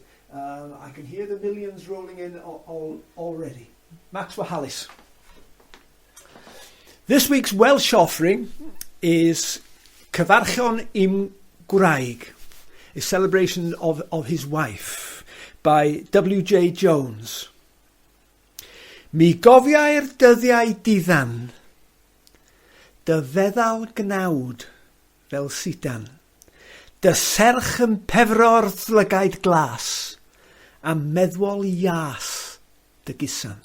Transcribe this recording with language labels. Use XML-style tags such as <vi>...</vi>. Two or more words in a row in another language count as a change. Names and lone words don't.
<en>I can hear the millions rolling in already. Max Wallace. This week's Welsh offering is CYFARCHION i'M GWRAIG, a celebration of his wife, by W.J.JONES.</en> <cy>Mi gofiai'r dyddiau diddan, dy feddal gnawd fel sidan, dy serch yn pefro'r lygaid glas, a meddwl ias dy gysan.</cy>